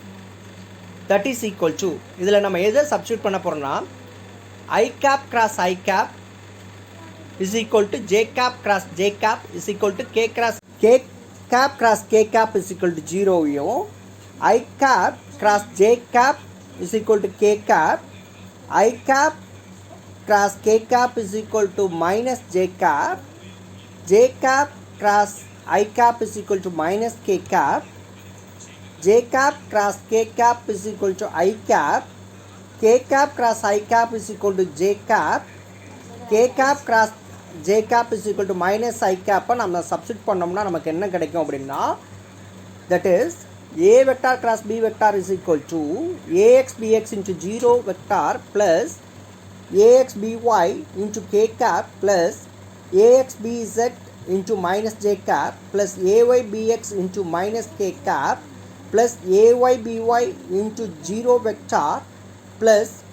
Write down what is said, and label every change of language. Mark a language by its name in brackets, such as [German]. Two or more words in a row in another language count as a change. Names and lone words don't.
[English] that is equal to [Tamil] இதில் நம்ம எதை சப்ஸ்டியூட் பண்ண போகிறோம்னா [English] I cap cross I cap is equal to j cap cross j cap is equal to k cap cross k cap is equal to 0 I cap cross j cap is equal to k cap, I cap cross k cap is equal to minus j cap, j cap cross I cap is equal to minus k cap, j cap cross k cap is equal to I cap, k cap cross I cap is equal to j cap, k cap cross j cap is equal to minus I cap. [Tamil] நம்ம சப்ஸ்டிட் பண்ணோம்னா நமக்கு என்ன கிடைக்கும் அப்படின்னா, [English] that is a vector cross b vector is equal to ax bx into 0 vector plus ax by into k cap plus ax bz into minus j cap plus ay bx into minus k cap plus ay by into 0 vector plus